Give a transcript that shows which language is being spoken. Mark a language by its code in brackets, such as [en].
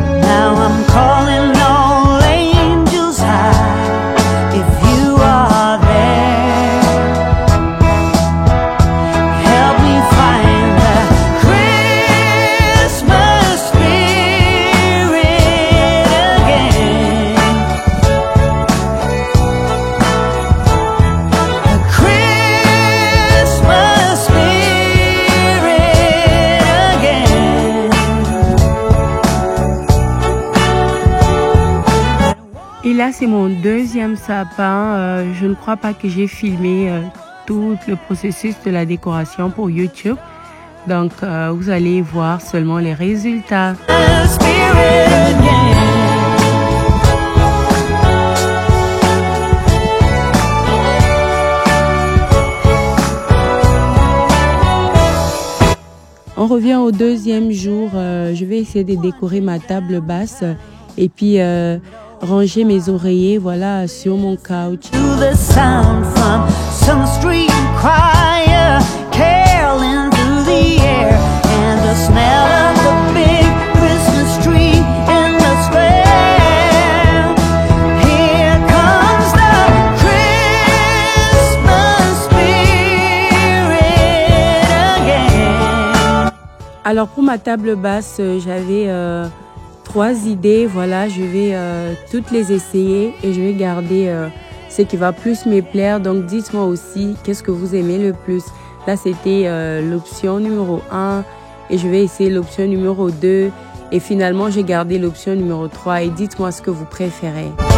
[en] Now I'm calling all angels high, if you are there, help me find the Christmas spirit again. The Christmas spirit again. [fr] Et là, c'est mon deuxième sapin. Je ne crois pas que j'ai filmé tout le processus de la décoration pour YouTube. Donc, vous allez voir seulement les résultats. [en] The spirit again. [fr] On revient au deuxième jour. Je vais essayer de décorer ma table basse et puis ranger mes oreillers, voilà, sur mon couch. [en] To the sound from some street choir caroling through the air, and the smell of the big Christmas tree in the square. Here comes the Christmas spirit again. [fr] Alors pour ma table basse, j'avais 3 idées, voilà, je vais toutes les essayer et je vais garder ce qui va plus me plaire. Donc dites-moi aussi qu'est-ce que vous aimez le plus. Là c'était l'option numéro 1 et je vais essayer l'option numéro 2 et finalement j'ai gardé l'option numéro 3 et dites-moi ce que vous préférez.